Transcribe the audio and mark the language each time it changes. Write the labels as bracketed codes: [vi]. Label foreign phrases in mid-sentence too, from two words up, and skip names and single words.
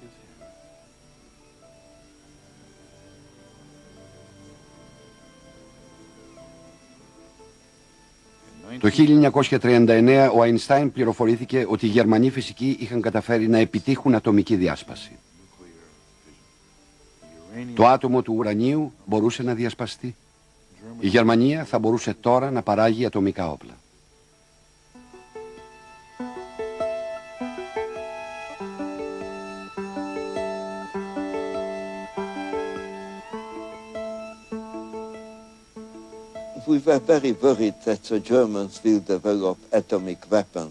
[el] Το 1939 ο Αϊνστάιν πληροφορήθηκε ότι οι Γερμανοί φυσικοί είχαν καταφέρει να επιτύχουν ατομική διάσπαση. Το άτομο του ουρανίου μπορούσε να διασπαστεί. Η Γερμανία θα μπορούσε τώρα να παράγει ατομικά όπλα. [en] We were very worried that the Germans will develop atomic weapons.